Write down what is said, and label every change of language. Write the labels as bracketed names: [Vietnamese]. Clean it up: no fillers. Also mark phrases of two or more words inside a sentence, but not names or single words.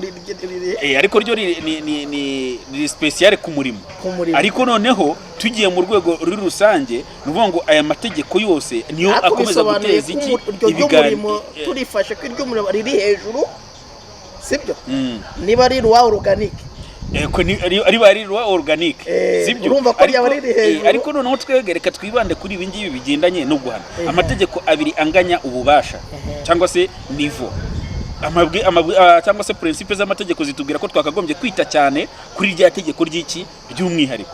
[Kinyarwanda] ariko ryo ni special ku murimo. Ariko noneho tugiye mu rwego ruri rusange, ni ukuvuga ngo aya mategeko yose niyo akomeza guteza iki ibiganiro. Turifashe ko iry'umurimo riri hejuru, sibyo? Niba ari [French] loi organique [Kinyarwanda] ari [French] loi organique, [Kinyarwanda] sibyo? Urumva ko ryaba riri hejuru. Ariko noneho twegereka twibande kuri ibi ngibi bigendanye no guhana. Amategeko abiri anganya ububasha cyangwa se niveau. Cyangwa se principe z'amategeko zitubwira ko twakagombye kwita cyane kuri rya tegeko ry'iki ry'umwihariko.